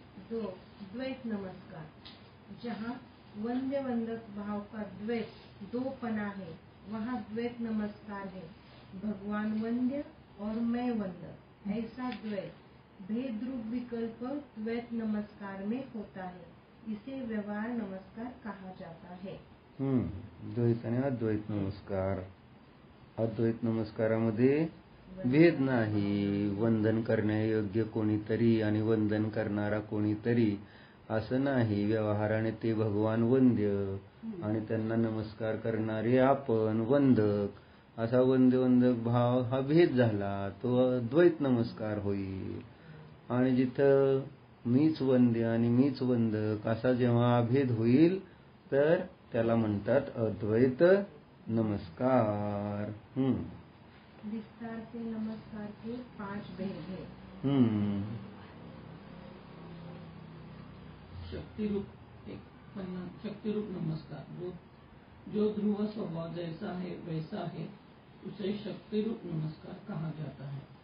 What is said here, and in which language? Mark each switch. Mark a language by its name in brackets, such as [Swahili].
[Hindi] 2, द्वैत नमस्कार, जहाँ वंद्य वंदक भाव का द्वैत 2 पना है, वहाँ द्वैत नमस्कार है. भगवान वंद्य और मैं वंदक, ऐसा द्वैत भेद रूप विकल्प द्वैत नमस्कार में होता है. इसे व्यवहार नमस्कार कहा जाता है. [Marathi] द्वैत आणि अद्वैत नमस्कार. अद्वैत नमस्कारामध्ये भेद नाही. वंदन करण्यायोग्य कोणीतरी आणि वंदन करणारा कोणीतरी असं नाही. व्यवहाराने ते भगवान वंद्य आणि त्यांना नमस्कार करणारे आपण वंदक, असा वंदक भाव हा भेद झाला, तो अद्वैत नमस्कार होईल. आणि जिथं मीच वंद्य आणि मीच वंदक असा जेव्हा अभेद होईल, तर त्याला म्हणतात अद्वैत नमस्कार. [Hindi] विस्तार से नमस्कार के 5 भेद हैं. शक्तिरूप नमस्कार, जो ध्रुव स्वभाव जैसा है वैसा है, उसे शक्तिरूप नमस्कार कहा जाता है.